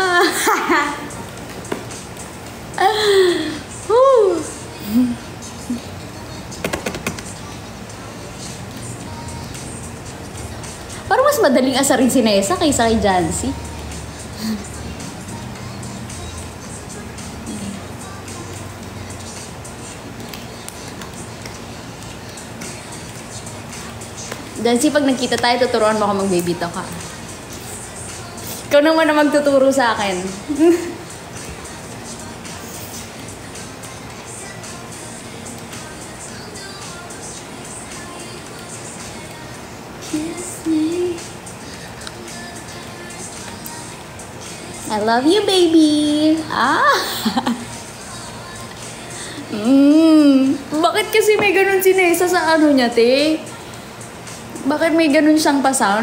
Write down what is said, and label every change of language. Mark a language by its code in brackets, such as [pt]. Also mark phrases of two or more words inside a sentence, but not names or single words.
[tl] Parang mas madaling asarin si Nessa kaysa kay Jancy. Jancy, pag nagkita tayo, tuturuan mo ako mag-baby talk, ha? Ikaw naman na magtuturo sa akin. [en] Kiss me. I love you, baby. [tl] Bakit kasi may ganun si Nessa sa ano niya, te? Bakit may ganun siyang pasound?